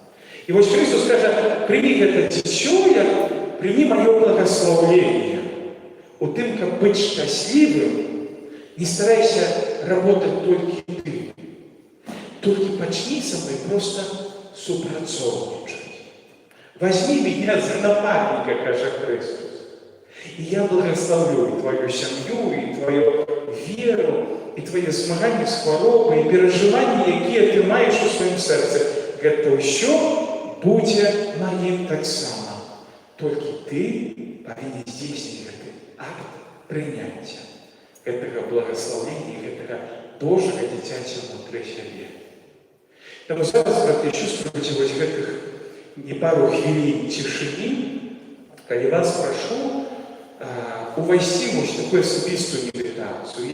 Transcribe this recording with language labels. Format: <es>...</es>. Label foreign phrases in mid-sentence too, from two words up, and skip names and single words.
<be>І вось Христос кажа: прими гэта дзіцё, прими маё благословение. У тым, каб быць шчаслівым, не</be> <ru>старайся работать</ru> <be>толькі ты. Толькі пачні са мной просто супрацоўнічаць.</be> <ru>Возьми меня за напарника, каже Христос, и я благословлю и твою семью, и твою веру, и твои змагання з хваробай,</ru> <uk>і переживання, якія ти маєш у своєму серці.</uk> <be>Гэта ўсё будзе маім таксама. Толькі ты павінен здзейсніць гэты акт прыняцця, гэтага благословення, гэтага Божага дзіцяці внутры сябе. Таму зараз, браты, чувствуйте вось гэтых не пару хвілін цішыні, калі вас прашу увайсці вось такую асабістую медытацыю.</be>